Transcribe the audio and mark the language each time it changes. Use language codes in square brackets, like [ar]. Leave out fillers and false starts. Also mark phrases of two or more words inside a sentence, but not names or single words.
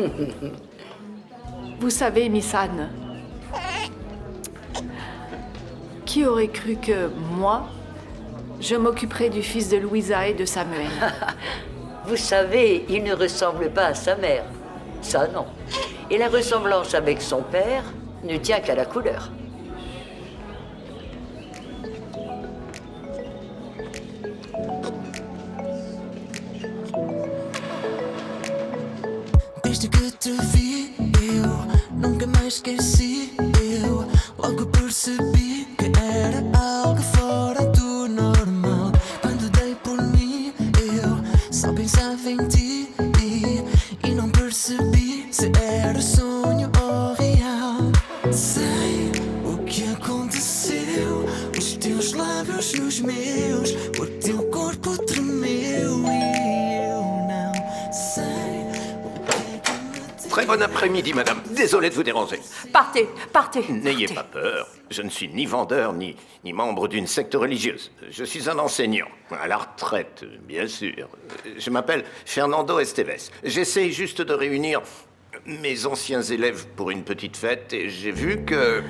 [fr] Vous savez, Miss Anne, qui aurait cru que moi, je m'occuperais du fils de Louisa et de Samuel? Vous savez, il ne ressemble pas à sa mère. Ça, non. Et la ressemblance avec son père ne tient qu'à la couleur. [pt] Desde que te vi, eu nunca mais esqueci. Eu logo percebi que era algo fora do normal. Quando dei por mim, eu só pensava em ti e não percebi se era sonho ou real. Sei o que aconteceu, os teus lábios nos meus, o teu corpo tremeu e eu não sei. [fr] Très bon après-midi, madame. Désolé de vous déranger. Partez, partez. N'ayez pas peur. Je ne suis ni vendeur, ni membre d'une secte religieuse. Je suis un enseignant. À la retraite, bien sûr. Je m'appelle Fernando Esteves. J'essaye juste de réunir mes anciens élèves pour une petite fête et j'ai vu que...